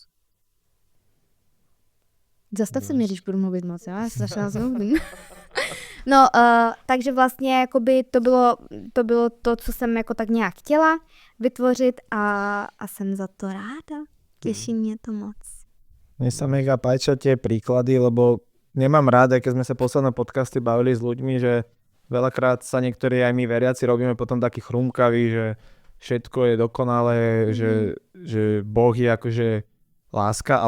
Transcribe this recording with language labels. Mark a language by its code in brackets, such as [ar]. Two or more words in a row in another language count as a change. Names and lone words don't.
[cs] Zastav se mě, když budu mluvit moc, já se začala zmluvit. No, takže vlastně jakoby to bylo to, co jsem jako tak nějak chtěla vytvořit a jsem za to ráda. Těší mě to moc. [sk] Mne sa mega páčia tie príklady, lebo nemám rád, keď sme sa posledné podcasty bavili s ľuďmi, že veľakrát sa niektorí aj my veriaci robíme potom takí chrumkaví, že všetko je dokonalé, že Boh je akože láska,